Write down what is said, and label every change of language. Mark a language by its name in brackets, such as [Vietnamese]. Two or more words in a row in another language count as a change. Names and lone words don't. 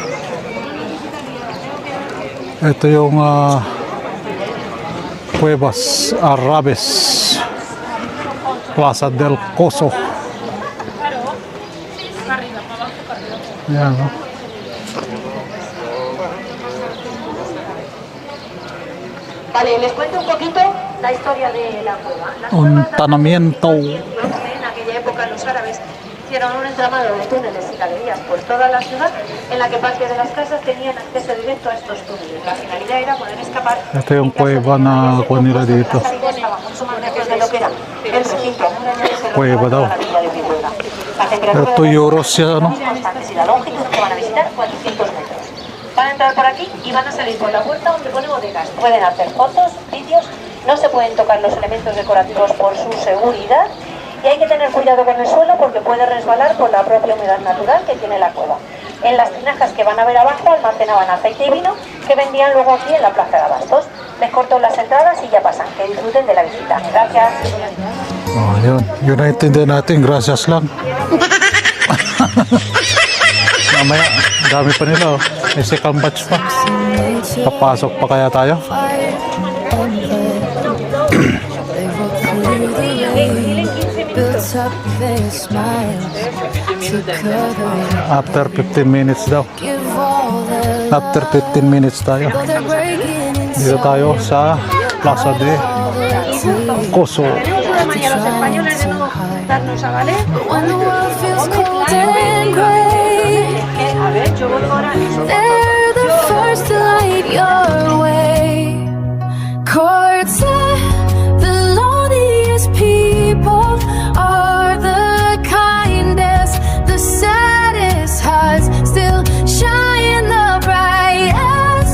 [Filipino] Ito yung Cuevas Arabes, Plaza del Coso. Ayan, oh. [Spanish] Vale, les cuento un poquito la historia de la cueva. La Un cueva tanamiento. en aquella época los árabes hicieron un entramado de túneles y galerías por toda la ciudad en la que parte de las casas tenían acceso directo a estos túneles. La finalidad era poder escapar. [Filipino] Ito yung cueva na kuha nila dito. [Spanish] Estaba mucho más lejos de lo que era el recinto murallado que [Filipino] Cueva daw. [Spanish] rodeaba la villa de Pisuerga. La temperatura [Filipino] Ito euros siya, no? [Spanish] constantes y la longitud que van a visitar 400 metros. Van a entrar por aquí y van a salir por la puerta donde pone bodegas. Pueden hacer fotos, vídeos, no se pueden tocar los elementos decorativos por su seguridad y hay que tener cuidado con el suelo porque puede resbalar por la propia humedad natural que tiene la cueva. En las tinajas que van a ver abajo almacenaban aceite y vino que vendían luego aquí en la plaza de Abastos. Les corto las entradas y ya pasan. Que disfruten de la visita. Gracias. [Filipino] Oh, yun. Yun na intindihan natin. Gracias lang. Mamaya, dami pa nila. Oh. May second batch pa. Papasok pa kaya tayo? [English] Built up their smiles to cover it. After 15 minutes daw. Give all their After 15 minutes tayo. love. They're breaking in [Filipino] Dito tayo sa Plaza de Coso. [English] trying to hide. [Spanish] Darnos a valer. [English] But when the world feels cold and gray, [Spanish] A ver, yo voy ahora. [English] they're the first to light your way. Courts the loneliest people are the kindest, the saddest hearts still shine the brightest.